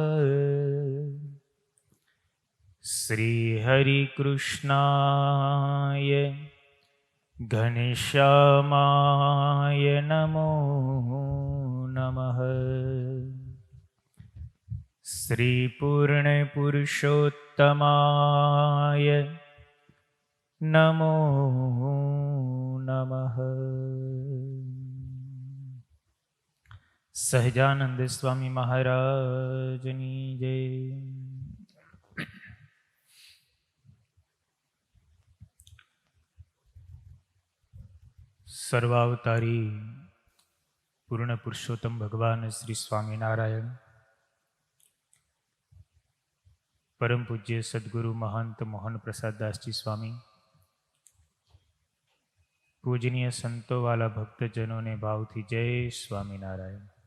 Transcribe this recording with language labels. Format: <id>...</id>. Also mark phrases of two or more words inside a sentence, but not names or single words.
<sa>श्री हरिकृष्णाय घनश्यामाय नमो नमः। श्री पूर्णपुरुषोत्तमाय नमो नमः।</sa> <gu>સહજાનંદ સ્વામી મહારાજની જય. સર્વાવતારી પૂર્ણ પુરુષોત્તમ ભગવાન શ્રી સ્વામિનારાયણ, પરમ પૂજ્ય સદગુરુ મહંત મોહન પ્રસાદ દાસજી સ્વામી, પૂજનીય સંતો વાલા ભક્તજનોને ભાવથી જય સ્વામિનારાયણ.</gu>